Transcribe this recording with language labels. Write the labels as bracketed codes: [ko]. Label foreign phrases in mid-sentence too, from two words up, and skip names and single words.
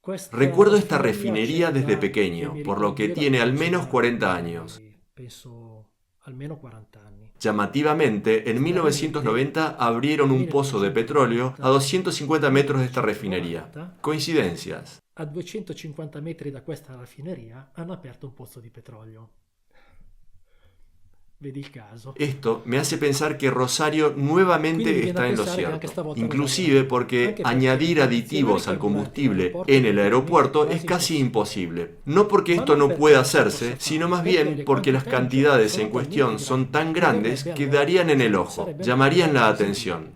[es] Recuerdo esta refinería desde pequeño, por lo que tiene al menos 40 años. Llamativamente, en 1990 abrieron un pozo de petróleo a 250 metros de esta refinería. ¿Coincidencias? [it] A 250 metri da questa raffineria hanno aperto un pozzo di petrolio. Vedi il caso. [es] Esto me hace pensar que Rosario nuevamente está en lo cierto, inclusive porque añadir aditivos al combustible en el aeropuerto es casi imposible. No porque esto no pueda hacerse, sino más bien porque las cantidades en cuestión son tan grandes que darían en el ojo, llamarían la atención.